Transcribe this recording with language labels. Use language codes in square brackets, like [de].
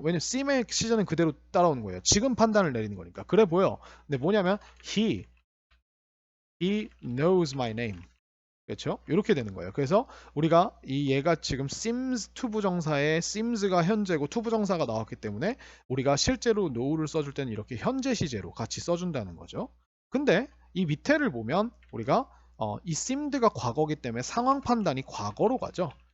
[ko] 왜냐면 seem의 시제는 그대로 따라오는 거예요. 지금 판단을 내리는 거니까. 그래 보여. 근데 뭐냐면 [en] he knows my name. [ko] 그렇죠? 이렇게 되는 거예요. 그래서 우리가 얘가 지금 seems to 부정사에 seems가 현재고 to 부정사가 나왔기 때문에 우리가 실제로 know를 써줄 때는 이렇게 현재 시제로 같이 써준다는 거죠. 근데 이 밑에를 보면 우리가 이 seemed가 과거기 때문에 상황 판단이 과거로 가죠.